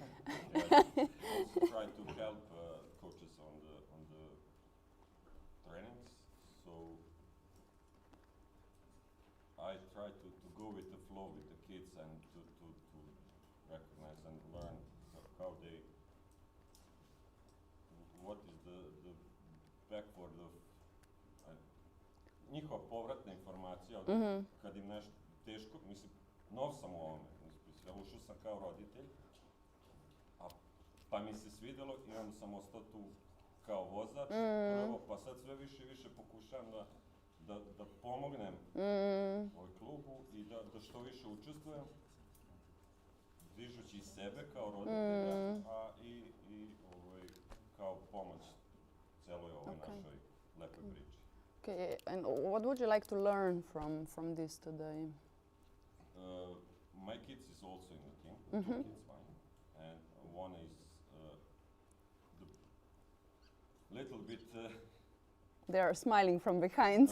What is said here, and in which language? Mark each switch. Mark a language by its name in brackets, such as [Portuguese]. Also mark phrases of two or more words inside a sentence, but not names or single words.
[English] Also try to help coaches on the trainings. So I try to go with the flow with the kids and to recognize and learn how they, what is the backward of [Serbian] njihova povratna informacija kad im nešto teško, mislim, nov sam u ovome, ja ušao sam kao roditelj, pa mi se svidjelo i onda sam ostao tu kao vozač prvo, pa sad sve više i više pokušavam da pomognem ovoj klubu i da što više učestvujem, dižući sebe kao roditelja, a i kao pomoć celoj ovoj našoj lepoj priči. [English] Okay, and what would you like to learn from this today? My kids is also in the team, two kids mine, and one is the little bit. They are smiling from behind,